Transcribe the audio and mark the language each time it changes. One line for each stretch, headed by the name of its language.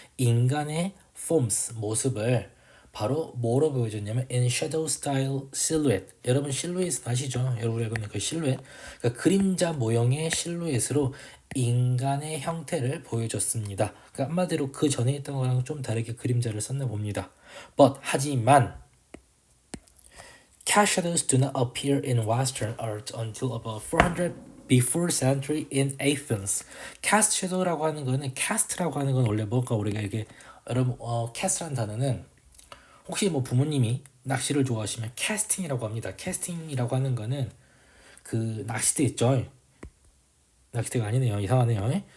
Korean: 인간의 forms 모습을 바로 뭐로 보여줬냐면
English: in shadow style silhouette.
Korean: 여러분 실루엣 아시죠? 여러분 알고 있는 그 실루엣. 그러니까 그림자 모형의 실루엣으로 인간의 형태를 보여줬습니다. 그러니까 한마디로 그 전에 했던 거랑 좀 다르게 그림자를 썼나 봅니다.
English: 하지만 cat shadows do not appear in Western art until about 400 before century in Athens.
Korean: cast shadow라고 하는 거는 cast라고 하는 건 원래 뭔가 우리가 이게 여러분 cast라는 단어는 혹시 뭐 부모님이 낚시를 좋아하시면 캐스팅이라고 합니다. 캐스팅이라고 하는 거는 그 낚싯대 있죠. 낚싯대가 아니네요. 이상하네요.